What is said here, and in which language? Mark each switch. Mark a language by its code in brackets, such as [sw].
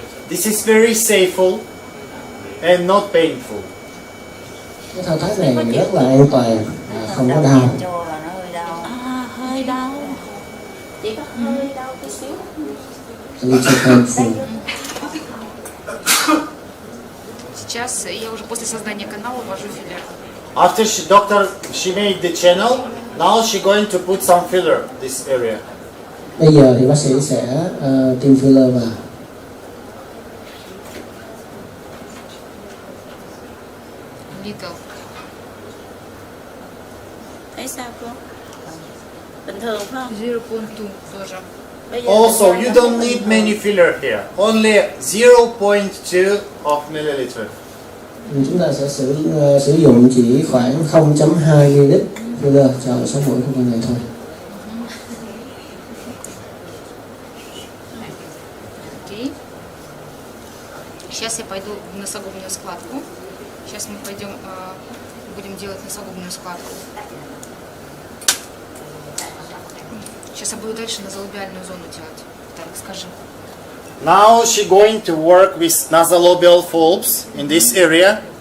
[en] This is very safe and not painful. [vi] Cái thao tác này rất là an toàn, không có đau. Cho là nó hơi đau. Hơi đau. Chỉ có hơi đau tí xíu. A little painful. [ru] Сейчас я уже после создания канала ввожу филлер. [en] After she made the channel, now she going to put some filler this area. [vi] Bây giờ thì bác sĩ sẽ tiêm filler vào. [en] Little. [vi] Thấy sao cô? Bình thường phải không? [ru] 0.2 тоже. [vi] Bây giờ [en] Also, you don't need many filler here. Only 0.2 of milliliter. [vi] Chúng ta sẽ sử dụng chỉ khoảng 0.2 ml filler cho sống mũi của con này thôi. [ru] Окей. Сейчас я пойду в носогубную складку. Сейчас мы пойдем, будем делать носогубную складку. Сейчас я буду дальше назолобиальную зону делать. Так, скажи. [en] Now she going to work with nasolabial folds in this area.